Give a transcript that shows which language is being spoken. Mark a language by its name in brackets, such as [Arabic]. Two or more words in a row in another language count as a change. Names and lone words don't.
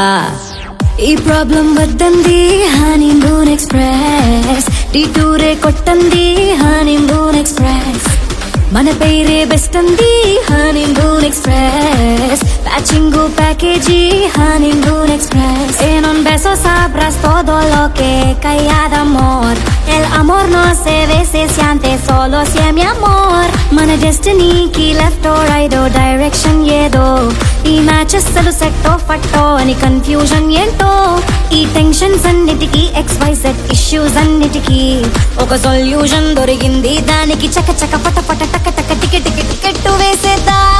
[Telugu] ఈ ప్రాబ్లం వద్దంది హనీమూన్ ఎక్స్ప్రెస్. డిటూరే కొట్టంది హనీమూన్ ఎక్స్ప్రెస్. మన పేరే బెస్ట్ అంది హనీమూన్ ఎక్స్ప్రెస్. [English] patching package హనీమూన్ ఎక్స్ప్రెస్. [Spanish] E non beso sabrás todo lo que calla de amor. El amor no se ve, se siente solo si es mi amor. [Telugu] మన డెస్టినీకి లెఫ్ట్ ఓ రైట్ ఓ డైరెక్షన్ ఏదో. ఈ మ్యాచెస్ అసలు సెట్టో ఫట్టో అని కన్ఫ్యూజన్ ఏంటో. ఈ టెన్షన్స్ అన్నిటికీ XYZ ఇష్యూస్ అన్నిటికీ ఒక సొల్యూషన్ దొరికింది. దానికి చక చక పట పట టక టక టికెట్ టికెట్ టికెట్టు వేసేదా.